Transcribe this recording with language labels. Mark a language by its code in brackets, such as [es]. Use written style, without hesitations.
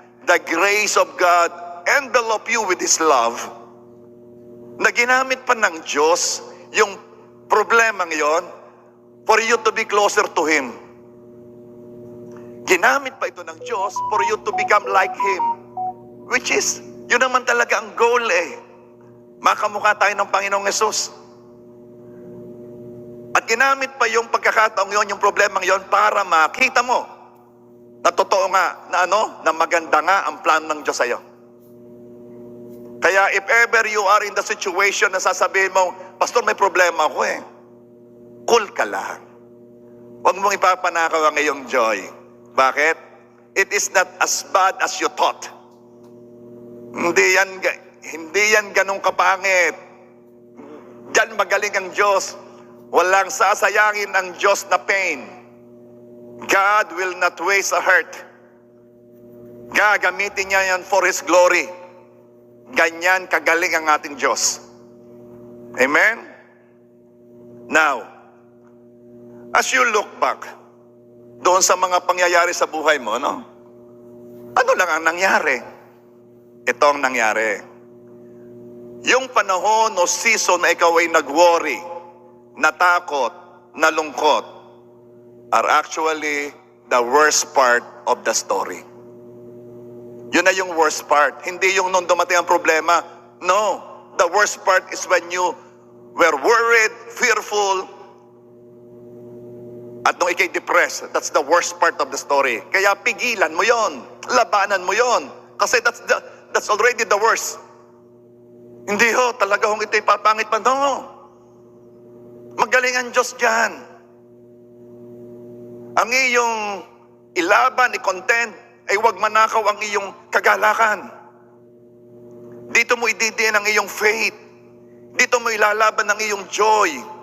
[en] The grace of God enveloped you with His love, [tl] na ginamit pa ng Diyos yung problemang yon [en] for you to be closer to Him. [tl] Ginamit pa ito ng Diyos [en] for you to become like Him. Which is, [tl] yun naman talaga ang goal eh. Makamukha tayo ng Panginoong Yesus. At ginamit pa yung pagkakataong yon, yung problemang yon, para makita mo na totoo nga, na maganda nga ang plan ng Diyos sa'yo. Kaya [en] if ever you are in the situation [tl] na sasabihin mo, Pastor, may problema ako eh. Cool ka lang. Huwag mong ipapanakaw ang iyong joy. Bakit? [en] It is not as bad as you thought. [tl] Hindi yan ganong kapangit. Diyan magaling ang Diyos. Walang sasayangin ang Diyos na pain. [en] God will not waste a hurt. [tl] Gagamitin niya yan [en] for His glory. [tl] Ganyan kagaling ang ating Diyos. Amen? [en] Now, as you look back, [tl] doon sa mga pangyayari sa buhay mo, ano lang ang nangyari? Ito ang nangyari. Yung panahon o season na ikaw ay nag-worry, natakot, nalungkot, [en] are actually the worst part of the story. [tl] Yun na yung worst part. Hindi yung nung dumating ang problema. [en] No. The worst part is when you were worried, fearful, [tl] at nung ikay [en] depressed. That's the worst part of the story. [tl] Kaya pigilan mo yon, labanan mo yon, kasi [en] that's already the worst. [tl] Hindi ho, talaga hong ito'y papangit pa. No. Magaling ang Diyos dyan. Ang iyong ilaban, i-contend, ay huwag manakaw ang iyong kagalakan. Dito mo ididiin ang iyong faith. Dito mo ilalaban ang iyong joy.